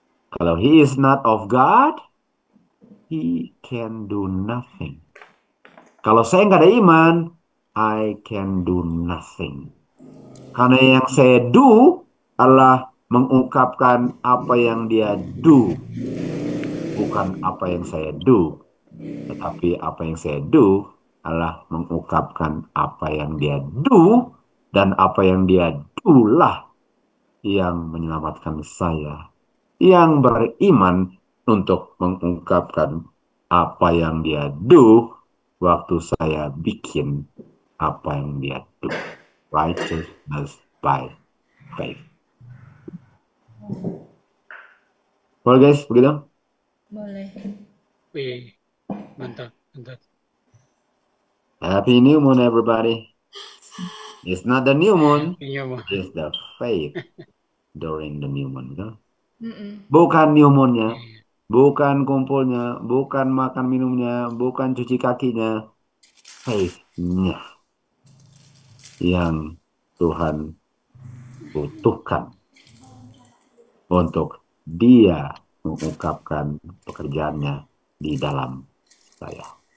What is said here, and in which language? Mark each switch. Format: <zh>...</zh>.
<id>Kalau</id> <en>he is not of God, he can do nothing.</en> <id>Kalau saya nggak ada iman,</id> <en>I can do nothing.</en> <id>Karena yang saya do adalah mengungkapkan apa yang dia do. Bukan apa yang saya do. Tetapi apa yang saya do adalah mengungkapkan apa yang dia do. Dan apa yang dia do lah yang menyelamatkan saya. Yang beriman untuk mengungkapkan apa yang dia do waktu saya bikin apa yang dia do.</id> <en>Righteousness by faith.</en> <id>Boleh guys, begitu? Boleh. Wih, mantap, mantap.</id> <en>Happy New Moon everybody. It's not the new moon,</en> <id>Iya, Bang.</id> <en>it's the faith during the new moon.</en> <id>Gitu. Mm-mm. Bukan new moonnya, Iya. bukan kumpulnya, bukan makan minumnya, bukan cuci kakinya, faith-nya yang Tuhan butuhkan untuk dia mengungkapkan pekerjaannya di dalam saya.</id>